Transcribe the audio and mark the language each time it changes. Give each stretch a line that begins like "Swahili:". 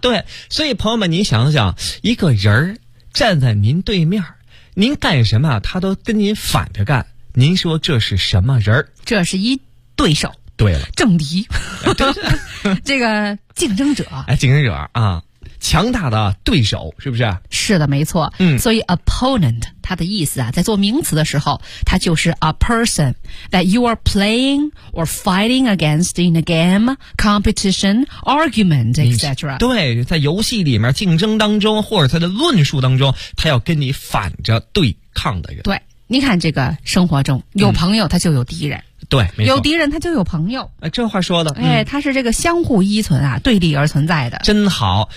Chinese: 对，所以朋友们，您想想，一个人站在您对面，您干什么他都跟您反着干，您说这是什么人？这是一对手。对了，政敌，这个竞争者，哎，竞争者啊，强大的对手，是不是？是的，没错。嗯，
English: 所以 opponent
Chinese: 它的意思啊，在做名词的时候，它就是
English: a person that you are playing or fighting against in a game, competition, argument, etc.
Chinese: 对，在游戏里面竞争当中，或者他的论述当中，他要跟你反着对抗的人。对，你看这个生活中有朋友，他就有敌人。嗯，对，没错，有敌人他就有朋友，哎，这话说的、嗯、哎，他是这个相互依存啊，对立而存在的，真好。